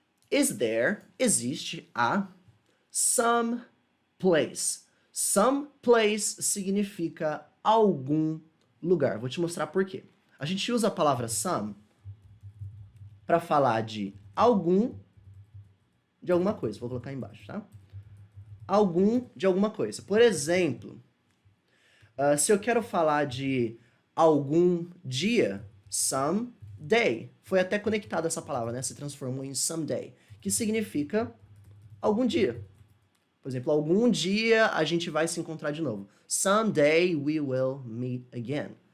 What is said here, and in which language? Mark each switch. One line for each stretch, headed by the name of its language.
English: Is there,
Portuguese: existe
English: a some place.
Portuguese: Some place significa algum lugar. Vou te mostrar por quê. A gente usa a palavra some para falar de algum de alguma coisa. Vou colocar aí embaixo, tá? Algum de alguma coisa. Por exemplo, se eu quero falar de algum dia, someday. Foi até conectada essa palavra, né? Se transformou em someday, que significa algum dia. Por exemplo, algum dia a gente vai se encontrar de novo.
English: Someday we will meet again.